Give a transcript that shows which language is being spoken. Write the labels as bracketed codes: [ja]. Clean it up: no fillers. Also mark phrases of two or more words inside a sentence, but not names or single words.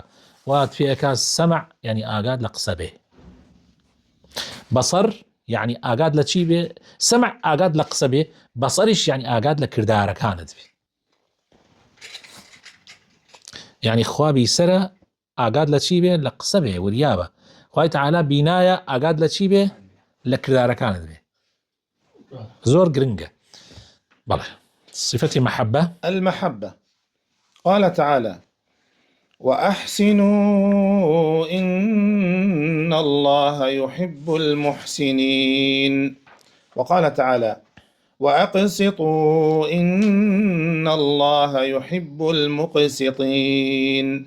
[ckb] وات پێەکە سەمع یعنی ئاگاد لە قسە بێ، بەسەر یعنی ئاگاد لە چی بێ، سەمع ئاگاد لە قسە بێ، بەسەریش یعنی ئاگاد لە کردارەکانت بێ. یعنی خوا بیسەرە ئاگاد لە چی بێ، لە قسە بێ وریابە. خوای تعالى بینایە ئاگاد لە چی بێ، لە کردارەکانت بێ. زۆر گرنگە. بەڵێ صفەتی محبة [ar] المحبة. قال تعالى وأحسنوا إن الله يحب المحسنين. وقال تعالى وأقسطوا إن الله يحب المقسطين.